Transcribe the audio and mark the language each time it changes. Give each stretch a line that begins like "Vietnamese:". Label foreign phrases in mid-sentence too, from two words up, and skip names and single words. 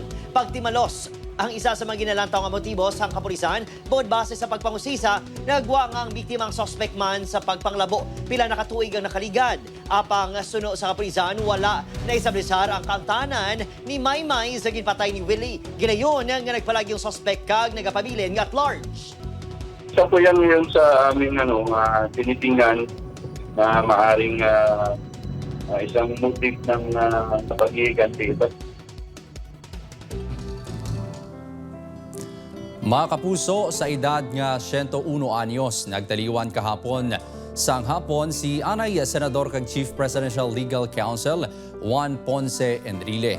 Hiligaynon: Pagtimalos ang isa sa mga ginalantaw nga motibo sa kapulisan, bukod base sa pagpangusisa, nagwa nga ang biktimang suspect man sa pagpanglabo pila nakatuig ang nakaligad. Apang suno sa kapulisan, wala na isablisar ang kantanan ni Maymay sa ginpatay ni Willie. Ginayon nga nagpalagi yung suspect kag nagapabilin nga
English: at large.
Filipino: Isa po yan yun sa aming tinitingnan na maaring isang motive ng pag-iiganti.
Hiligaynon: Mga kapuso, sa edad nga 101 anyos, nagtaliwan kahapon sang hapon si Anay Senador kag Chief Presidential Legal Counsel Juan Ponce Enrile.